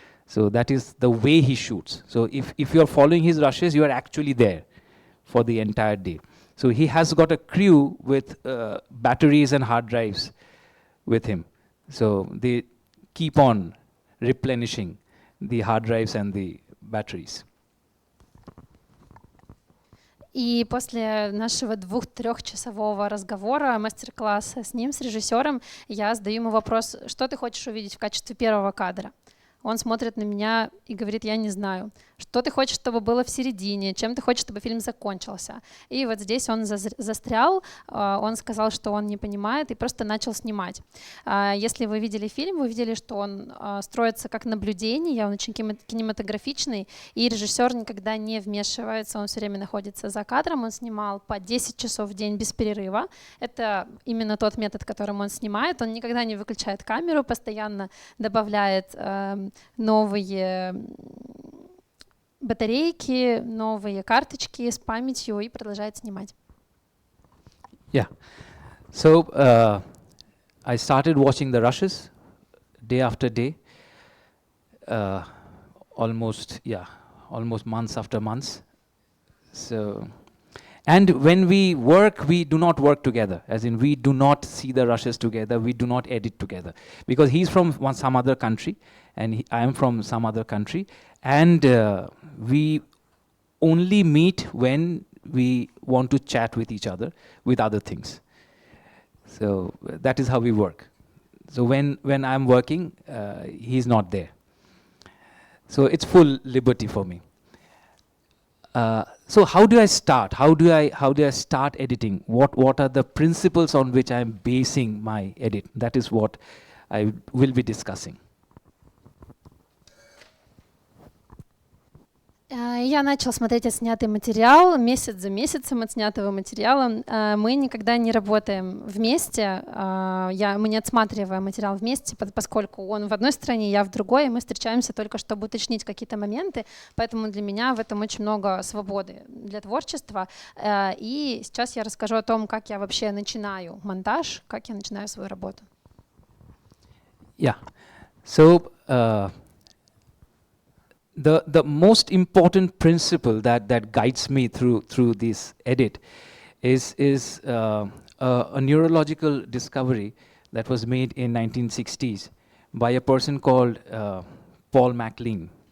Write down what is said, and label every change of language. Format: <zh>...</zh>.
<en>So that is the way he shoots. So if you're following his rushes, you are actually there for the entire day. So he has got a crew with batteries and hard drives with him. So they keep on replenishing the hard drives and the batteries.</en> <ru>И после нашего 2-3-часового разговора, мастер-класса с ним, с режиссером, я задаю ему вопрос: что ты хочешь увидеть в качестве первого кадра? Он смотрит на меня и говорит: я не знаю. Что ты хочешь, чтобы было в середине? Чем ты хочешь, чтобы фильм закончился? И вот здесь он застрял, он сказал, что он не понимает, и просто начал снимать. Если вы видели фильм, вы видели, что он строится как наблюдение, он очень кинематографичный, и режиссер никогда не вмешивается, он все время находится за кадром, он снимал по 10 часов в день без перерыва. Это именно тот метод, которым он снимает, он никогда не выключает камеру, постоянно добавляет новые батарейки, новые карточки с памятью и продолжает снимать.</ru> <en>Yeah. So I started watching the rushes day after day, almost months after months. So, and when we work, we do not work together, as in we do not see the rushes together, we do not edit together, because he's from some other country and I am from some other country, and we only meet when we want to chat with each other with other things. So that is how we work. So when I'm working, he's not there. So it's full liberty for me. So how do I start? How do I start editing? What are the principles on which I'm basing my edit? That is what I will be discussing.</en> <ru>Я начал смотреть отснятый материал месяц за месяцем отснятого материала. Мы никогда не работаем вместе, мы не отсматриваем материал вместе, поскольку он в одной стране, я в другой, и мы встречаемся только чтобы уточнить какие-то моменты, поэтому для меня в этом очень много свободы для творчества. И сейчас я расскажу о том, как я вообще начинаю монтаж, как я начинаю свою работу.</ru> <en>Yeah. So the most important principle that guides me through this edit is a neurological discovery that was made in 1960s by a person called Paul MacLean.</en>